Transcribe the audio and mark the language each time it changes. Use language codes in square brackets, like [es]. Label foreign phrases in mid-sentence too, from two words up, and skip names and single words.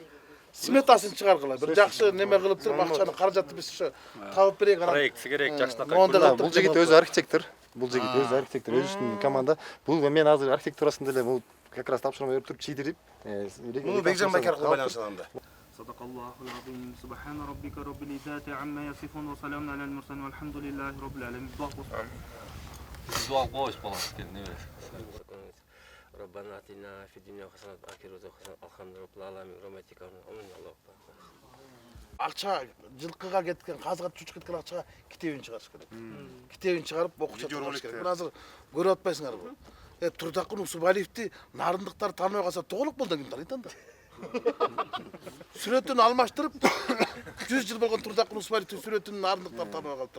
[ky] Сметасын чыгаргыла. Бир жакшы неме кылып туруп акчаны каражатты биз ушу табып берейик. Анан Проектси керек, жакшынакай. Бул жигит өзү архитектор. Бул жигит өзү архитектор, өзүнүн команда. Бул мен азыр архитектурасында эле бул [ru] как раз [ky] тапшырма берип туруп чийдирип. муну Бекжан Байкер аркылуу байланышкан да. [ar] صدق الله العظيم. سبحان ربك رب العزة عما يصفون وسلام على المرسلين والحمد لله رب العالمين. [en] Dual boys [ky] болот экен, не бересиң? [ar] ربنا آتنا في الدنيا حسنة وفي الآخرة حسنة الحمد لله رب العالمين برحمتك آمين الله أكبر. [ky] акча жылкыга кеткен, казга чучуп кеткен акчага китебин чыгарыш керек. Китебин чыгарып окуучу чыгарыш керек. Мына азыр көрүп атпайсыңарбы? Турдакын Усубалиевди нарындыктар тааныбай калса Тоолук молдон ким тааныйт анда? Сүрөтүн алмаштырып 100 жыл болгон Турдакын Усубалиевдин сүрөтүн нарындыктар тааныбай калыптыр.